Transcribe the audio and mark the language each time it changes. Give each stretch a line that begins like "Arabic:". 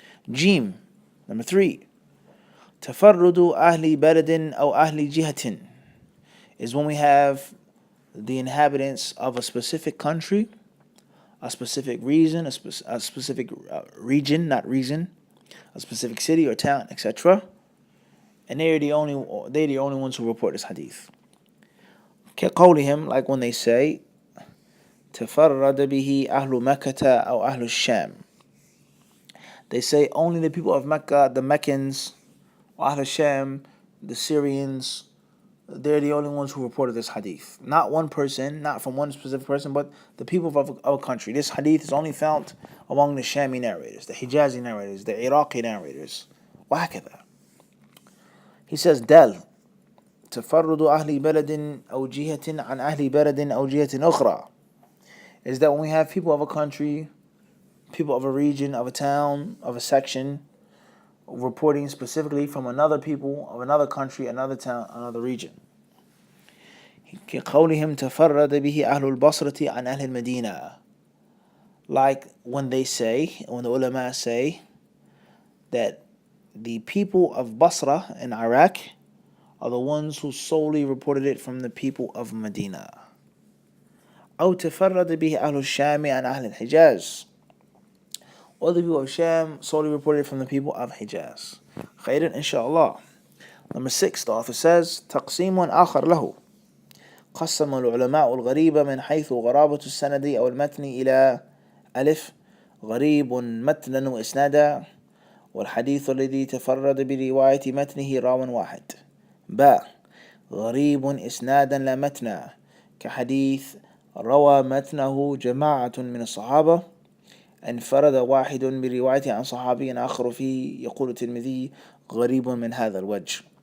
English: Jim, number 3.
Arabic: تفرد أهل بلد أو أهل جهة
English: is when we have the inhabitants of a specific country, a specific region, a specific region, not reason, a specific city or town, etc. And they're the only ones who report this hadith.
Arabic: كقولهم,
English: like when they say
Arabic: تفرد به أهل مكة أو أهل الشام.
English: They say only the people of Mecca, the Meccans, or Ahl Sham, the Syrians, they're the only ones who reported this hadith. Not one person, not from one specific person, but the people of a country. This hadith is only found among the Shami narrators, the Hijazi narrators, the Iraqi narrators.
Arabic: وهكذا.
English: He says,
Arabic: دال تفرد أهل بلد أو جهة عن أهل بلد أو جهة أخرى,
English: is that when we have people of a country, people of a region, of a town, of a section, reporting specifically from another people of another country, another town, another region.
Arabic: كقولهم تفرد به أهل البصرة عن أهل المدينة.
English: Like when they say, when the ulama say that the people of Basra in Iraq are the ones who solely reported it from the people of Medina.
Arabic: أو تفرد به أهل الشام عن أهل الحجاز.
English: All the people of Sham solely reported from the people of Hijaz. خير inshallah. Number 6, the author says
Arabic: تقسيم آخر له. قسم العلماء الغريب من حيث غرابة السند أو المتن إلى ألف غريب متنا وإسنادا والحديث الذي تفرد برواية متنه راو واحد. باء غريب إسنادا لا متنا كحديث روى متنه جماعة من الصحابة انفرد واحد بروايته عن صحابي آخر فيه يقول الترمذي غريب من هذا الوجه.